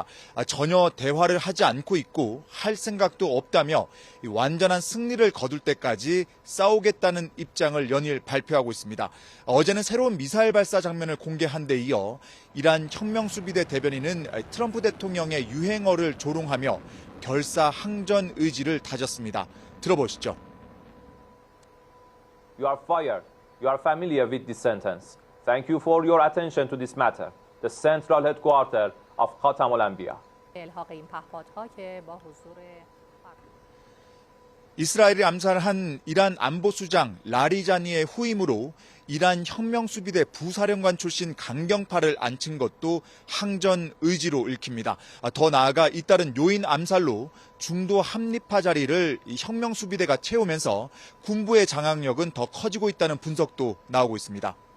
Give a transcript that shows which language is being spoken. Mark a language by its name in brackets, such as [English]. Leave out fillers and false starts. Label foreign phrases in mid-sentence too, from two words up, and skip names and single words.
[Korean] 전혀 대화를 하지 않고 있고 할 생각도 없다며 완전한 승리를 거둘 때까지 싸우겠다는 입장을 연일 발표하고 있습니다. 어제는 새로운 미사일 발사 장면을 공개한 데 이어 이란 혁명수비대 대변인은 트럼프 대통령의 유행어를 조롱하며 결사항전 의지를 다졌습니다. 들어보시죠. [English] You are fired. You are familiar with this sentence. Thank you for your attention to this matter. The central headquarters of Khatam al-Anbiya. [Persian] الحاق این پهپادها که با حضور [Korean] 이스라엘이 암살한 이란 안보수장 라리자니의 후임으로 이란 혁명수비대 부사령관 출신 강경파를 앉힌 것도 항전 의지로 읽힙니다. 더 나아가 잇따른 요인 암살로 중도 합리파 자리를 혁명수비대가 채우면서 군부의 장악력은 더 커지고 있다는 분석도 나오고 있습니다.